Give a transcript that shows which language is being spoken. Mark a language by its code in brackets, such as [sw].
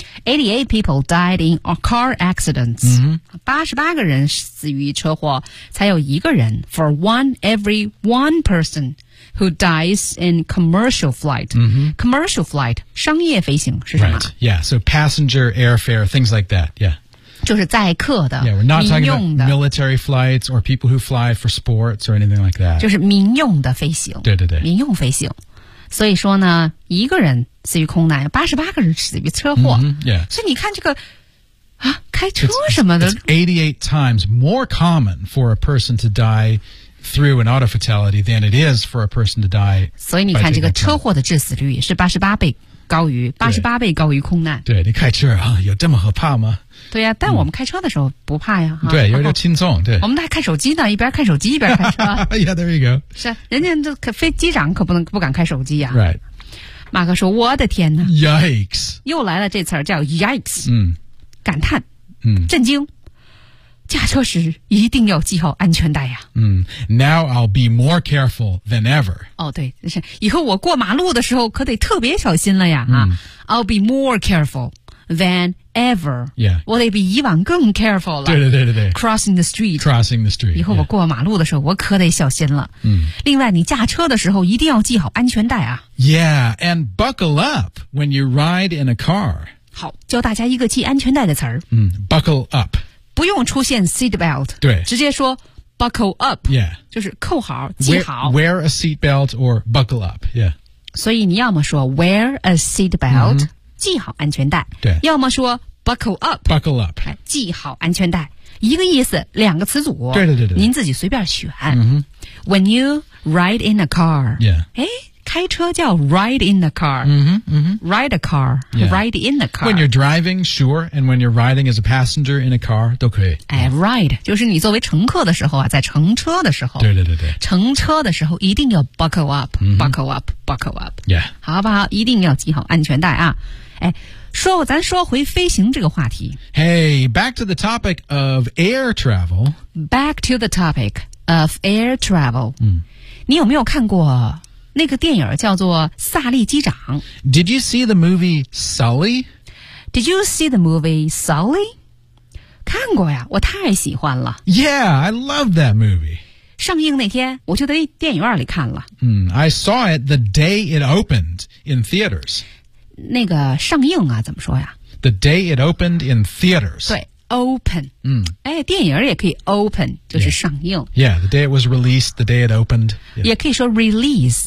[en] 88 people died in car accidents.、 [zh] 88个人死于车祸才有一个人 [en] for one every one person who dies in commercial flight.、Commercial flight, [zh] 商业飞行是什么 [en] Right, yeah, so passenger, airfare, things like that, yeah. [zh] 就是载客的 [en] yeah, we're not talking about military flights or people who fly for sports or anything like that. [zh] 就是民用的飞行。对对对。民用飞行。所以说呢一个人死于空难 ,88 个人死于车祸。 [en] Yeah. [zh] 所以你看这个啊开车什么的。 [en] It's 88 times more common for a person to die through an auto fatality than it is for a person to die. [zh] 所以你看这个车祸的致死率是88倍高于空难。对你开车啊有这么可怕吗对呀、但我们开车的时候不怕呀、对有点轻松对。我们还开手机呢一边开手机一边开车。 [en] yeah, there you go. [zh] 是人家这飞机长可不敢开手机呀、 [en] Right. [zh] 马克说我的天哪。 [en] Yikes. [zh] 又来了这词叫 Yikes.、嗯、感叹、震惊。驾车时一定要系好安全带呀。 [en] 嗯 ，Now I'll be more careful than ever。 [zh] 哦，对，是以后我过马路的时候可得特别小心了呀。 [en] 嗯、啊 ，I'll be more careful than ever。 Yeah， [zh] 我得比以往更 careful 了。对对对对对。 [en] Crossing the street。 Crossing the street。 [zh] 以后我过马路的时候、 [en] yeah. [zh] 我可得小心了。嗯。另外，你驾车的时候一定要系好安全带啊。 [en] Yeah， and buckle up when you ride in a car。 [zh] 好，教大家一个系安全带的词儿。 [en] 嗯 ，buckle up。 [zh] 不用出现 seatbelt，对，直接说 buckle up， [en] yeah， [zh] 就是扣好系好。 [en] Wear a seatbelt or buckle up， yeah。 [zh] 所以你要么说 [en] wear a seatbelt，、 [zh] mm-hmm. 系好安全带，对； 要么说 buckle up， [en] buckle up， [zh] 系好安全带，一个意思，两个词组，对对对对，您自己随便选。 Mm-hmm. [en] When you ride in a car， yeah， [zh] 哎。开车叫 ride in the car、 mm-hmm, mm-hmm. [en] Ride a car、 yeah. Ride in the car When you're driving, sure And when you're riding as a passenger in a car [zh] 都可以、哎、Ride 就是你作为乘客的时候啊，在乘车的时候对对对对乘车的时候一定要 buckle up、 mm-hmm. [en] Buckle up Buckle up Yeah [zh] 好不好一定要系好安全带啊哎说咱说回飞行这个话题 [en] Hey, back to the topic of air travel Back to the topic of air travel、嗯、 [zh] 你有没有看过那个电影叫做《萨利机长》。 [en] Did you see the movie Sully? Did you see the movie Sully? [zh] 看过呀，我太喜欢了。 [en] Yeah, I love that movie. [zh] 上映那天，我就在电影院里看了。 [en] Mm, I saw it the day it opened in theaters. [zh] 那个上映啊，怎么说呀 [en] ？The day it opened in theaters. [zh] 对 ，open. 嗯、mm. ，哎，电影也可以 open， 就是上映。 [en] Yeah. yeah, the day it was released, the day it opened. [zh] 也可以说 release